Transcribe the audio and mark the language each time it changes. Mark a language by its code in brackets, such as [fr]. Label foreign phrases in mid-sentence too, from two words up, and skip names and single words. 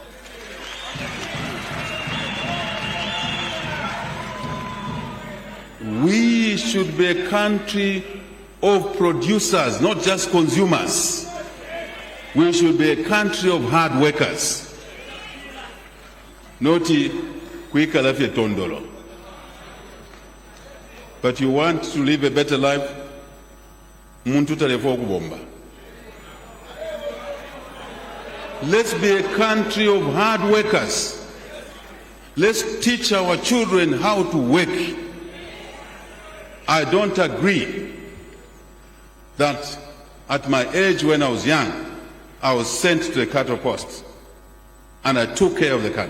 [en] We should be a country of producers, not just consumers. We should be a country of hard workers. [bem] Noti kuikala fye tondolo. [en] But you want to live a better life? [bem] Muntu talefo kubomba. [en] Let's be a country of hard workers. Let's teach our children how to work. I don't agree that at my age when I was young, I was sent to the cattle post and I took care of the cattle.